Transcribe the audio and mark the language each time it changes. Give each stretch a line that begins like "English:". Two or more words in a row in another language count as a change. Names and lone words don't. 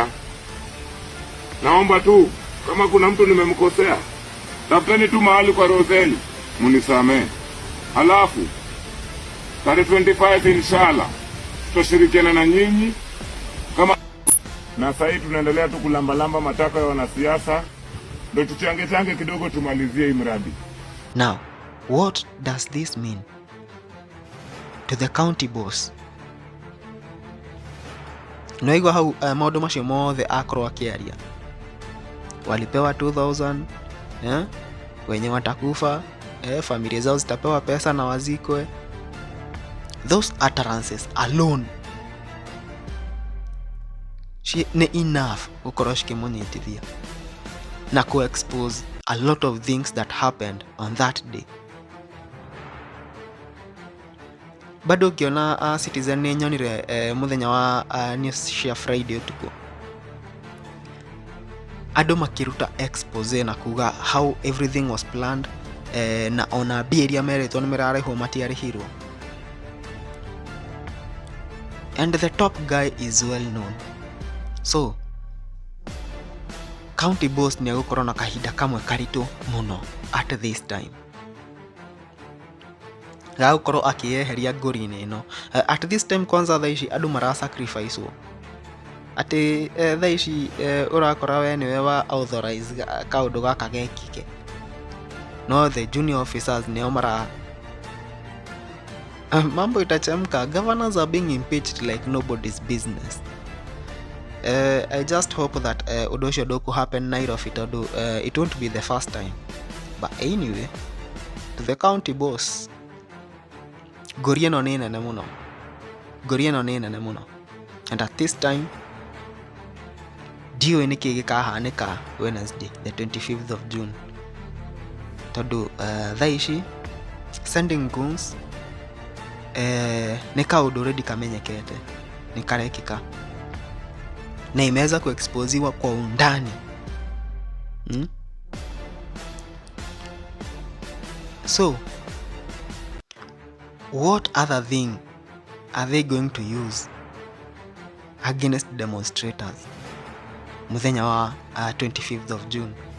Swahili: Naomba tu kama kuna mtu nimemkosea, tafuteni tu mahali kwa Roseli munisamee. Halafu tarehe 25 inshallah tutashirikiana na nyinyi kama. Na sasa hivi tunaendelea tu kulambalamba mataka ya wanasiasa, ndio tuchange kidogo tumalizie hii mradi.
English: Now, what does this mean to the county boss?
Kikuyu: Noigwa hau maũndũ macio mothe akorwo akĩaria.
Swahili: Walipewa 2000, wenye watakufa, familia zao zitapewa pesa na wazikwe.
English: Those utterances alone ni enough
Kikuyu: gukorwo cikĩmũnyitithia na
English: expose a lot of things that happened on that day.
Swahili: Bado ukiona
Kikuyu: Citizen nĩ nyonire mũthenya wa news cia Friday utuku, andũ makĩruta expose na kuga
English: how everything was planned,
Kikuyu: na ona mbia iria meretwo nĩ mararĩhwo matiarĩhirwo.
English: And the top guy is well known.
Kikuyu: So
English: county boss
Kikuyu: nĩ agũkorwo na kahinda kamwe karitũ mũno
English: at this time.
Kikuyu: Gagũkorwo akĩyeheria ngũri-inĩ ĩno.
English: At this time
Kikuyu: kwanza thaa ici andũ marasacrificewo. Atĩ thaa ici ũrakora we nĩwe wa authorize kaũndũ gaka gekike.
English: No the junior officers nĩo
Swahili: mambo itachemka.
English: Governors are being impeached like nobody's business. I just hope that Odosho Doku happen Nairobi tondũ it won't be the first time. But anyway, to the county boss,
Kikuyu: ngũri ĩno nĩ nene mũno.
English: And at this time,
Kikuyu: ndiũĩ nĩkĩ gĩkahanĩka
English: Wednesday the 25th of June.
Kikuyu: Tondũ thaa ici
English: sending goons
Kikuyu: nĩ kaũndũ already kamenyekete, nĩ karekĩka
Swahili: na imeweza kuexposiwa kwa undani.
English: So what other thing are they going to use against demonstrators
Kikuyu: muthenya wa
English: 25th of June?